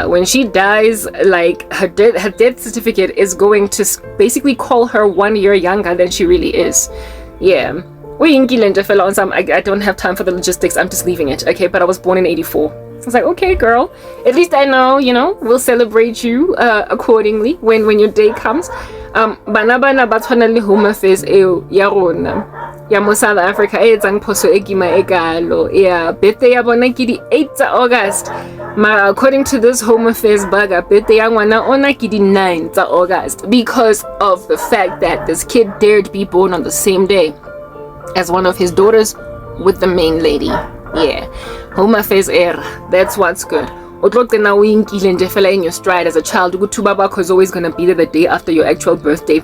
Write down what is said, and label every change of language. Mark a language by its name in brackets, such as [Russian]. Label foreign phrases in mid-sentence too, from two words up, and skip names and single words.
[English] When she dies, like, her death certificate is going to basically call her 1 year younger than she really is. Yeah. I don't have time for the logistics. I'm just leaving it. Okay, but I was born in 84. I was like, okay, girl. At least I know, we'll celebrate you accordingly when your day comes. [Southern Sotho] Bana batshwana le Home Affairs eo ya rona ya mo South Africa e etsang phoso e kima e kalo. Yeah, birthday ya bona ke di 8th August. [English] According to this Home Affairs bugger, [Southern Sotho] birthday ya ngwana ona ke di [English] 9th August, because of the fact that this kid dared be born on the same day as one of his daughters with the main lady. Yeah, Home Affairs era. That's what's good. In your stride as a child, Utubaba is always gonna be there the day after your actual birthday.